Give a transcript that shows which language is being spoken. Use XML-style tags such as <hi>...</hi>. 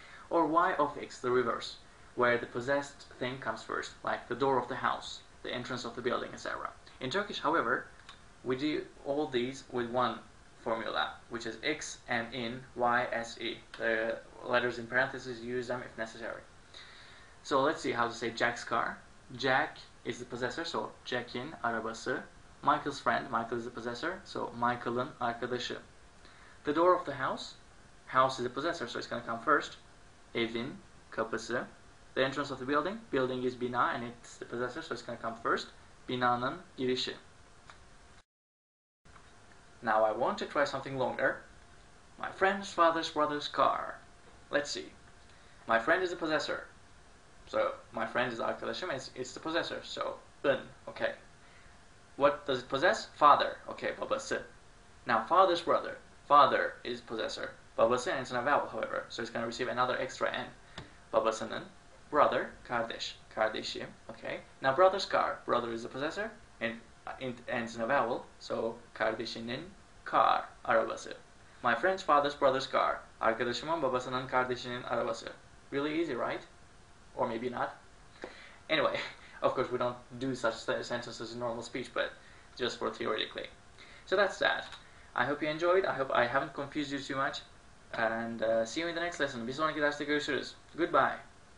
<en>Or Y of X, the reverse, where the possessed thing comes first, like the door of the house, the entrance of the building, etc. In Turkish, however, we do all these with one formula, which is X and in, Y, S, E. The letters in parentheses, use them if necessary. So let's see how to say Jack's car. Jack is the possessor, so</en> <tr>Jack'in arabası.</tr> <en>Michael's friend, Michael is the possessor, so</en> <tr>Michael'ın arkadaşı.</tr> <en>The door of the house, house is the possessor, so it's going to come first.</en> <tr>Evin, kapısı.</tr> <en>The entrance of the building, building is bina and it's the possessor, so it's going to come first.</en> <tr>Binanın girişi.</tr> <en>Now I want to try something longer. My friend's father's brother's car. Let's see. My friend is the possessor. So my friend is arkadaşım, it's the possessor, so ın, okay. What does it possess? Father, okay, babası. Now father's brother, father is possessor. Babası ends in a vowel, however, so it's going to receive another extra n.</en> <tr>Babasının, brother, kardeş, kardeşi, okay.</tr> <en>Now brother's car, brother is the possessor, and it ends in a vowel, so kardeşinin car, arabası. My friend's father's brother's car,</en> <tr>arkadaşımın babasının kardeşinin arabası.</tr> <en>Really easy, right? Or maybe not. Anyway, of course we don't do such sentences in normal speech, but just for theoretically. So that's that. I hope you enjoyed. I hope I haven't confused you too much. And see you in the next lesson.</en> <tr>Bir sonraki derste görüşürüz.</tr> <en>Goodbye.</en>